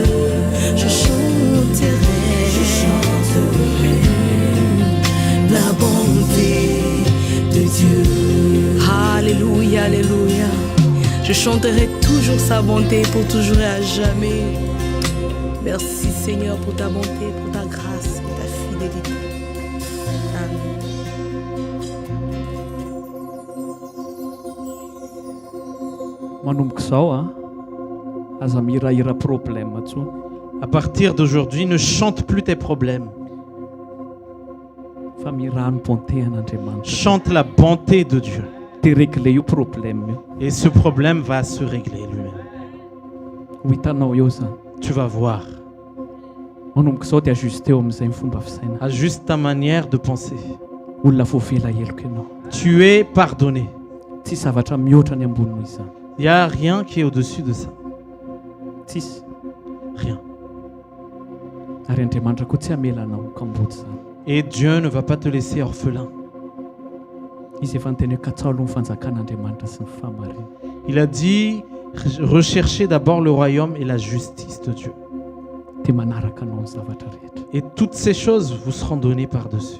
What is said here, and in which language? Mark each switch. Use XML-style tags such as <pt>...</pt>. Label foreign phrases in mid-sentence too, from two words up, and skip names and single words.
<fr>Je chanterai la bonté de Dieu. Alléluia, alléluia. Je chanterai toujours sa bonté pour toujours et à jamais. Merci Seigneur pour ta bonté, pour ta grâce, pour ta fidélité. Amen.</fr> <mg>Manomboka izao aza mihirahira problème intsony.</mg> <fr>À partir d'aujourd'hui, ne chante plus tes problèmes.</fr> <mg>fa mirano bonté an'Andriamanitra</mg> <fr>Chante la bonté de Dieu.</fr> <mg>dia régler io problème io.</mg> <fr>Et ce problème va se régler lui-même.</fr> <mg>Ho hitanao eo zany.</mg> <fr>Tu vas voir.</fr> <mg>Manomboka izao dia ajuste eo amin'izay ny fomba fisaina.</mg> <fr>Ajuste ta manière de penser.</fr> <mg>Olona voavela heloko ianao.</mg> <fr>Tu es pardonné.</fr> <mg>Tsy zavatra mihoatra ny ambony noho izany.</mg> <fr>Il n'y a rien qui est au-dessus de ça.</fr> <mg>Tsisy.</mg> <fr>Rien.</fr> <mg>Ary Andriamanitra koa tsy hamela anao kamboty zany.</mg> <fr>Et Dieu ne va pas te laisser orphelin.</fr> <mg>Izy efa niteny hoe katsao aloha ny fanjakan'Andriamanitra sy ny fahamarina.</mg> <fr>Il a dit, recherchez d'abord le royaume et la justice de Dieu.</fr> <mg>Dia manaraka anao ny zavatra rehetra.</mg> <fr>Et toutes ces choses vous seront données par-dessus.</fr>